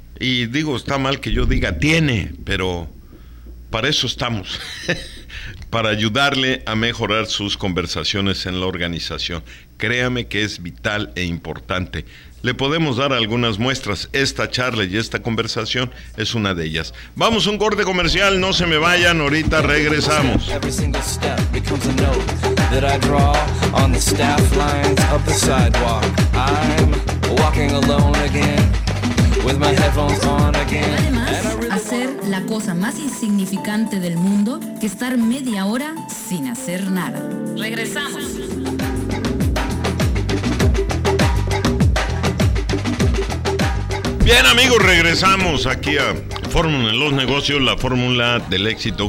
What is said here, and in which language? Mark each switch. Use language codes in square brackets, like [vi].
[es] Y digo, está mal que yo diga tiene, pero para eso estamos. Para ayudarle a mejorar sus conversaciones en la organización. Créame que es vital e importante. Le podemos dar algunas muestras. Esta charla y esta conversación es una de ellas. Vamos a un corte comercial. No se me vayan. Ahorita regresamos. [en] That I draw on the staff lines of the sidewalk. I'm walking alone again with my headphones on again. [es] Además, hacer la cosa más insignificante del mundo que estar media hora sin hacer nada. Regresamos. Bien, amigos, regresamos aquí a Fórmula en los Negocios, la fórmula del éxito.